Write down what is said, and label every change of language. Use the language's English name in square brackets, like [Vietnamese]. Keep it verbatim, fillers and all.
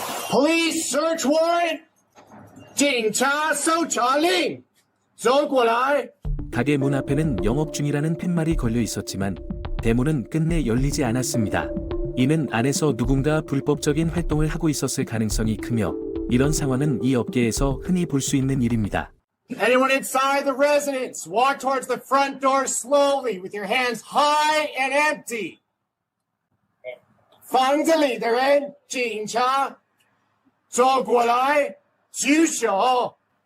[English] Police search warrant. [Chinese] 警察搜查令.走过来. [Korean] 가게 문 앞에는 영업 중이라는 팻말이 걸려 있었지만 대문은 끝내 열리지 않았습니다. 이는 안에서 누군가 불법적인 활동을 하고 있었을 가능성이 크며 이런 상황은 이 업계에서 흔히 볼 수 있는 일입니다. [English] Anyone inside the residence, walk towards the front door slowly with your hands high and empty. [Chinese] 房子里的人，警察，走过来，举手。